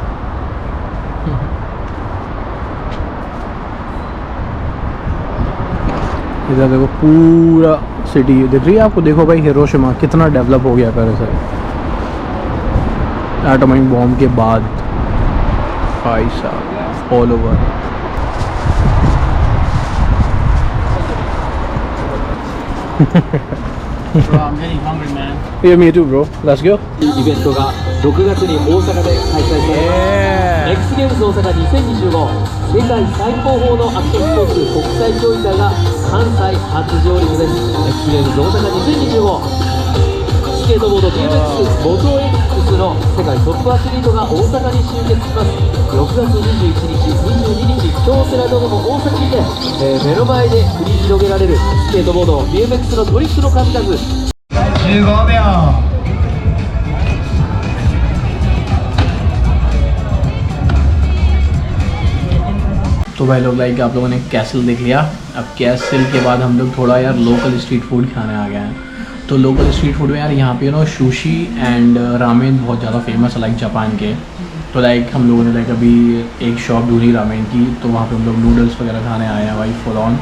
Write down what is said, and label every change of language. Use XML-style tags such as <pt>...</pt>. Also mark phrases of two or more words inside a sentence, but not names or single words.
<hi>इधर देखो पूरा सिटी दिख रही है आपको। देखो भाई हिरोशिमा कितना डेवलप हो गया पहले से एटॉमिक बॉम्ब के बाद भाई साहब</hi> <en>all over. Bro, I'm getting hungry, man. Yeah, me too, bro. Let's go.</en> <ja>イベントが6月に大阪で開催されます。X ゲームズ大阪2025世界最高峰のアクションスポーツ国際競技会が関西初上陸です。X ゲームズ大阪2025スケートボード BMX モト X の世界トップアスリートが大阪に集結します。6月21日、22日、京セラドームの大阪にて、目の前で繰り広げられるスケートボード BMX のトリックの数々。 15秒。</ja> <hi>तो भाई लोग लाइक आप लोगों ने कैसल देख लिया। अब कैसल के बाद हम लोग थोड़ा यार</hi> <en>local street food</en> <hi>खाने आ गए हैं। तो</hi> <en>local street food</en> <hi>में यार यहाँ पे ना</hi> <en>sushi and ramen</en> <hi>बहुत ज़्यादा फेमस है लाइक जापान के। तो लाइक हम लोगों ने लाइक अभी एक शॉप ढूंढी रामेन की, तो वहाँ पे हम लोग नूडल्स वगैरह खाने आए हैं भाई</hi> <en>full on.</en>